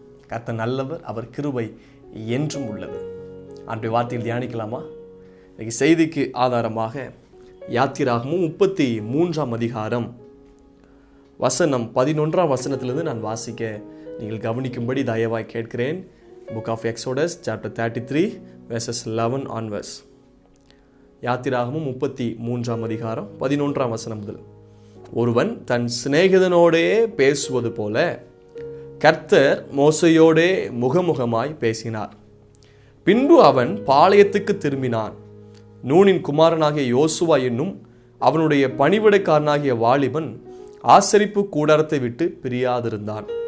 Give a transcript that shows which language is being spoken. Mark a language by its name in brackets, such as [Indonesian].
[Tamil] கர்த்தர் நல்லவர், அவர் கிருபை என்றும் உள்ளது. ஆண்டவருடைய வார்த்தையில் தியானிக்கலாமா? இன்னைக்கு செய்திக்கு ஆதாரமாக யாத்திராகமும் 33ஆம் அதிகாரம் வசனம் 11ஆம் வசனத்திலிருந்து நான் வாசிக்க நீங்கள் கவனிக்கும்படி தயவாய் கேட்கிறேன். [English] Book of Exodus chapter 33 verses 11 onwards. [Tamil] யாத்திராகமும் 33ஆம் அதிகாரம் 11ஆம் வசனம் முதல். ஒருவன் தன் சிநேகிதனோடே பேசுவது போல கர்த்தர் மோசேயோடே முகமுகமாய் பேசினார். பின்பு அவன் பாளையத்துக்கு திரும்பினான். நூனின் குமாரனாகிய யோசுவா என்னும் அவனுடைய பணிவிடைக்காரனாகிய வாலிபன் ஆசரிப்பு கூடாரத்தை விட்டு பிரியாதிருந்தான்.